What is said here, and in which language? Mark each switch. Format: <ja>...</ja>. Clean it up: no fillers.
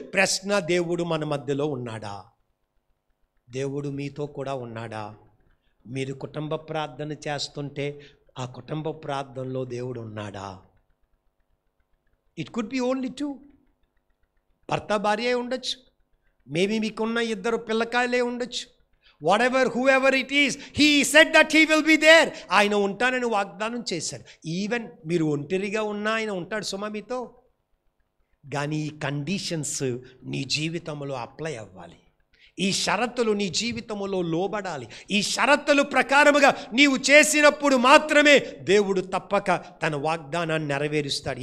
<te>ప్రశ్న, దేవుడు మన మధ్యలో ఉన్నాడా? దేవుడు మీతో కూడా ఉన్నాడా? మీరు కుటుంబ ప్రార్థన చేస్తుంటే ఆ కుటుంబ ప్రార్థనలో దేవుడు ఉన్నాడా?</te> <en>It could be only 2.</en> <te>భర్త భార్య ఉండొచ్చు, మేబీ మీకున్న 2 పిల్లకాయలే ఉండొచ్చు.</te> <en>whatever whoever it is, he said that he will be there.</en> <te>ఆయన ఉంటానని వాగ్దానం చేశాడు. ఈవెన్ మీరు ఒంటరిగా ఉన్నా ఆయన ఉంటాడు సుమా మీతో. కానీ ఈ కండిషన్స్ నీ జీవితంలో అప్లై అవ్వాలి. ఈ షరతులు నీ జీవితంలో లోబడాలి. ఈ షరతులు ప్రకారముగా నీవు చేసినప్పుడు మాత్రమే దేవుడు తప్పక తన వాగ్దానాన్ని నెరవేరుస్తాడు.</te>